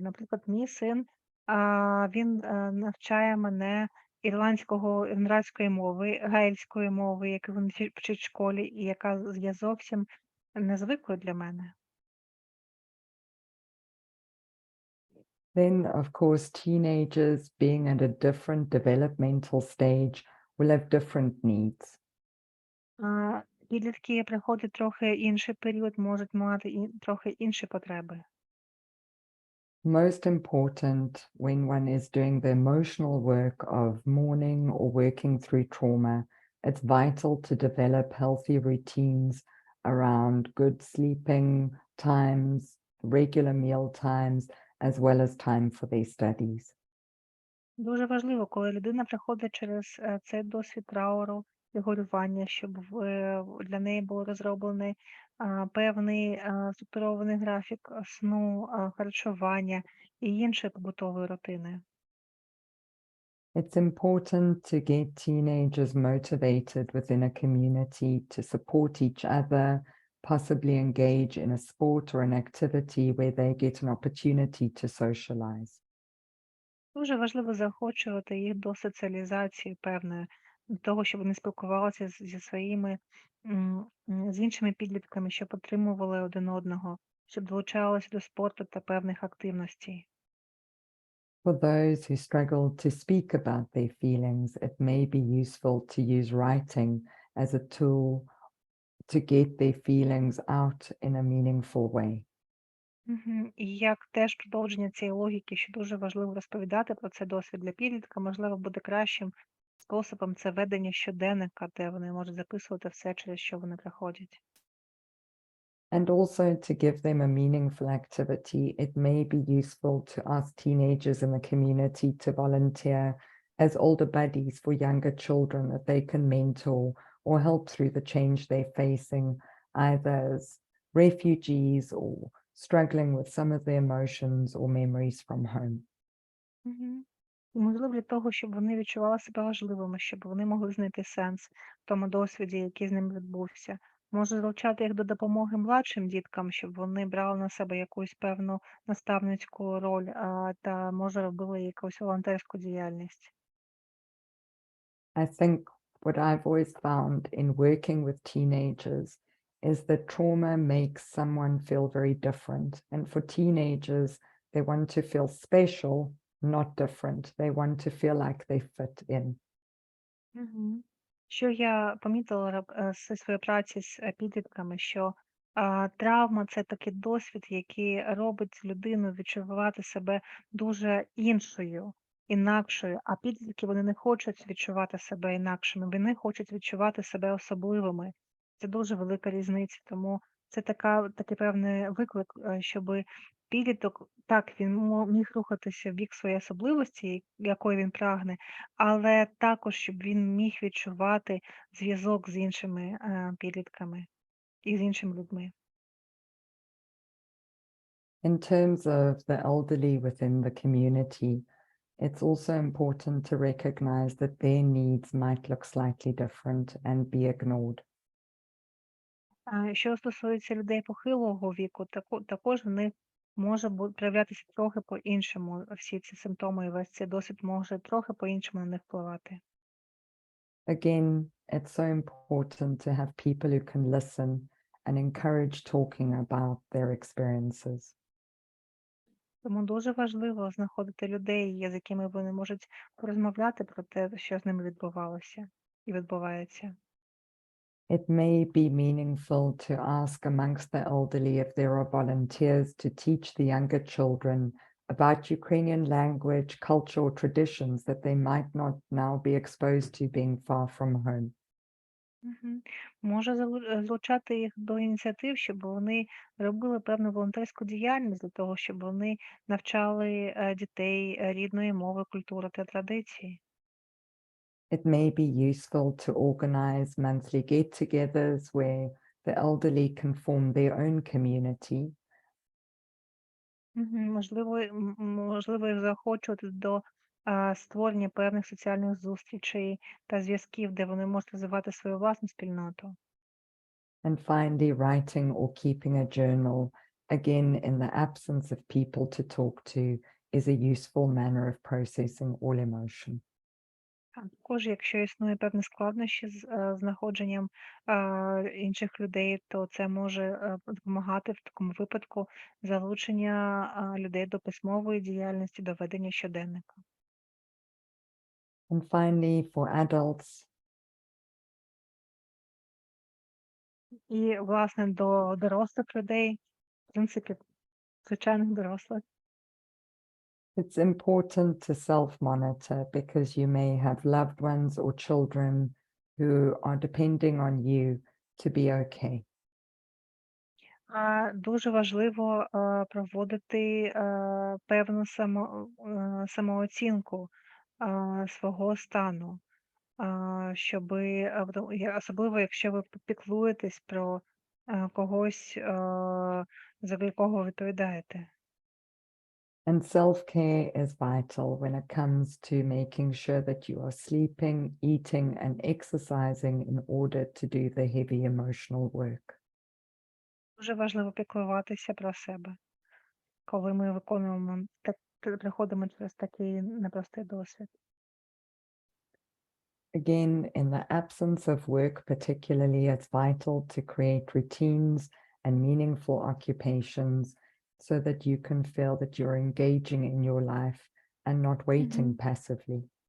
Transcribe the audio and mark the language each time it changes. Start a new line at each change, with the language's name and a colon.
Ukrainian: Наприклад, мій син він навчає мене ірландської мови, гельської мови, яку він вчить в школі, і яка є зовсім незвиклою для мене.
English: Then, of course, teenagers being at a different developmental stage will have different needs.
Ukrainian: Підлітки приходять трохи інший період, можуть мати трохи інші потреби.
English: Most important when one is doing the emotional work of mourning or working through trauma, it's vital to develop healthy routines around good sleeping times, regular meal times, as well as time for their studies.
Ukrainian: Дуже важливо, коли людина проходить через цей досвід трауру і горювання, щоб для неї був розроблений певний структурований графік сну, харчування і іншої побутової рутини.
English: It's important to get teenagers motivated within a community to support each other, possibly engage in a sport or an activity where they get an opportunity to socialize.
Ukrainian: Дуже важливо заохочувати їх до соціалізації певної, до того, щоб вони спілкувалися зі своїми з іншими підлітками, щоб підтримували один одного, щоб долучалися до спорту та певних активностей.
English: For those who struggle to speak about their feelings, it may be useful to use writing as a tool to get their feelings out in a meaningful way. Мгм.
Ukrainian: І як теж продовження цієї логіки, що дуже важливо розповідати про цей досвід для підлітка, можливо, буде кращим способом це ведення щоденника, де вони можуть записувати все, через що вони проходять.
English: And also to give them a meaningful activity, it may be useful to ask teenagers in the community to volunteer as older buddies for younger children that they can mentor or help through the change they're facing, either as refugees or struggling with some of the emotions or memories from home. Мгм.
Ukrainian: І, можливо, для того, щоб вони відчували себе важливими, щоб вони могли знайти сенс в тому досвіді, який з ними відбувся. Може залучати їх до допомоги младшим діткам, щоб вони брали на себе якусь певну наставницьку роль, та може робили якусь волонтерську діяльність.
English: I think what I've always found in working with teenagers is that trauma makes someone feel very different. And for teenagers, they want to feel special, not different. They want to feel like they fit in. Мгм.
Ukrainian: Що я помітила зі своєї праці з підлітками, що травма це такий досвід, який робить людину відчувати себе дуже іншою. інакшою, а підлітки вони не хочуть відчувати себе інакшими, вони хочуть відчувати себе особливими. Це дуже велика різниця, тому це такий певний виклик, щоб підліток, так, він міг рухатися в бік своєї особливості, якої він прагне, але також, щоб він міг відчувати зв'язок з іншими підлітками і з іншими людьми.
English: In terms of the elderly within the community, it's also important to recognize that their needs might look slightly different and be ignored.
Ukrainian: Що стосується людей похилого віку, також в них може проявлятися трохи по-іншому. Всі ці симптоми і весь цей досвід може трохи по-іншому на них впливати.
English: Again, it's so important to have people who can listen and encourage talking about their experiences.
Ukrainian: Тому дуже важливо знаходити людей, з якими вони можуть порозмовляти про те, що з ними відбувалося і відбувається.
English: It may be meaningful to ask amongst the elderly if there are volunteers to teach the younger children about Ukrainian language, culture, or traditions that they might not now be exposed to being far from home. Мгм.
Ukrainian: Може залучати їх до ініціатив, щоб вони робили певну волонтерську діяльність для того, щоб вони навчали дітей рідної мови, культури та традиції.
English: It may be useful to organize monthly get-togethers where the elderly can form their own community. Мгм.
Ukrainian: Можливо, їх заохочувати до створення певних соціальних зустрічей та зв'язків, де вони можуть розвивати свою власну спільноту.
English: And finally, writing or keeping a journal, again, in the absence of people to talk to, is a useful manner of processing all emotion.
Ukrainian: А також, якщо існує певні складнощі з знаходженням інших людей, то це може допомагати в такому випадку залучення людей до письмової діяльності, до ведення щоденника.
English: And finally, for adults,
Ukrainian: І, власне, до дорослих людей, в принципі, звичайних дорослих.
English: it's important to self-monitor because you may have loved ones or children who are depending on you to be okay.
Ukrainian: Дуже важливо проводити певну самооцінку свого стану, щоби особливо, якщо ви піклуєтесь про когось, за якого відповідаєте.
English: And self-care is vital when it comes to making sure that you are sleeping, eating, and exercising in order to do the heavy emotional work.
Ukrainian: Дуже важливо піклуватися про себе, коли ми виконуємо приходимо через такий непростий досвід.
English: Again, in the absence of work particularly, it's vital to create routines and meaningful occupations so that you can feel that you're engaging in your life and not waiting passively.